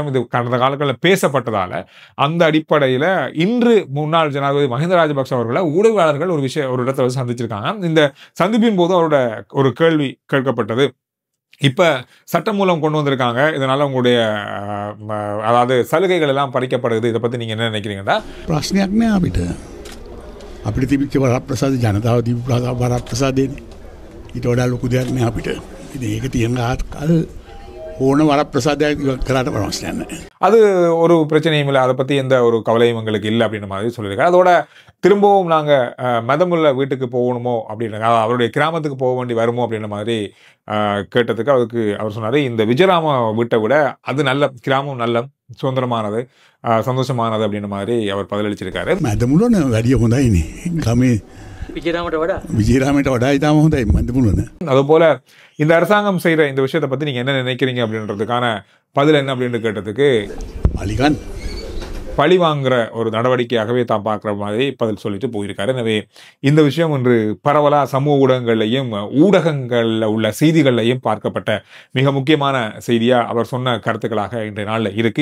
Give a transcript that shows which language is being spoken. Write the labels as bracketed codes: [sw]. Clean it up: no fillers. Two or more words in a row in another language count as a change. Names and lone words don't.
[ta] இது கடந்த காலங்களில் பேசப்பட்டதால அந்த அடிப்படையில இன்று முன்னாள் ஜனாதிபதி மஹிந்த ராஜபக்ஷ அவர்களை ஊடகவாளர்கள் ஒரு இடத்துல சந்திச்சிருக்காங்க. இந்த சந்திப்பின் போது அவரோட ஒரு கேள்வி கேட்கப்பட்டது. இப்ப சட்டம் மூலம் கொண்டு வந்திருக்காங்க, இதனால உங்களுடைய அதாவது சலுகைகள் எல்லாம் பறிக்கப்படுது. இதை பத்தி நீங்க என்ன நினைக்கிறீங்கன்னா? [si] ප්‍රශ්නයක් නෑ අපිට. අපිට තිබිච්ච වරප්‍රසාද ජනතාව තිබ්බ වරප්‍රසාදේනේ. ඊට වඩා ලොකු දෙයක් නෑ අපිට. ඉතින් ඒක තියෙන ආකාර ඕන வரப்பிரசாதයක් කරාට ප්‍රශ්නයක් නෑ. [ta] அது ஒரு பிரச்சனையும் இல்லை, அதை பத்தி எந்த ஒரு கவலையும் எங்களுக்கு இல்லை அப்படின்ற மாதிரி சொல்லியிருக்காரு. அதோட திரும்பவும் நாங்க மதமுள்ள வீட்டுக்கு போகணுமோ அப்படின்னு, அவருடைய கிராமத்துக்கு போக வேண்டி வருமோ அப்படின்ற மாதிரி கேட்டதுக்கு அவர் சொன்னாரு, இந்த விஜயராம வீட்டை விட அது நல்ல கிராமம், நல்ல சுதந்திரமானது, சந்தோஷமானது அப்படின்ற மாதிரி அவர் பதிலளிச்சிருக்காரு. [si] මැදමුලන වැඩිය හොඳයිනේ. ගමේ විජයරාමට වඩා ඉතාම හොඳයි මැදමුලන. [ta] அதுபோல இந்த அரசாங்கம் செய்யற இந்த விஷயத்தை பத்தி நீங்க என்ன நினைக்கிறீங்க அப்படின்றதுக்கான பதில் என்ன அப்படின்னு கேட்டதுக்கு, [si] අලිගන් [ta] பழி வாங்குற ஒரு நடவடிக்கையாகவே தான் பார்க்குற மாதிரி பதில் சொல்லிட்டு போயிருக்காரு. எனவே இந்த விஷயம் இன்று பரவலாக சமூக ஊடகங்கள்லையும் ஊடகங்களில் உள்ள செய்திகள்லையும் பார்க்கப்பட்ட மிக முக்கியமான செய்தியாக அவர் சொன்ன கருத்துக்களாக இன்றைய நாளில் இருக்குது.